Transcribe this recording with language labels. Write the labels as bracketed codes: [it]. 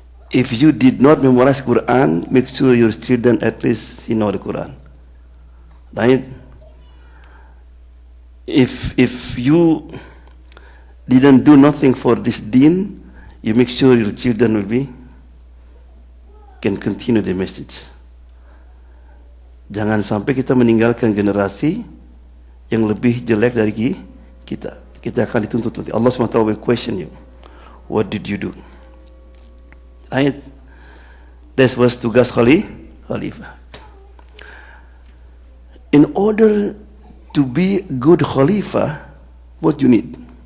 [en] If you did not memorize Quran, make sure your children at least know the Quran. Right? If you didn't do nothing for this deen, you make sure your children can continue the message. [id] Jangan sampai kita meninggalkan generasi yang lebih jelek dari kita. Kita akan dituntut nanti. [en] Allah SWT will question you. What did you do? Right? That was tugas khalifah. In order to be good khalifah, what you need?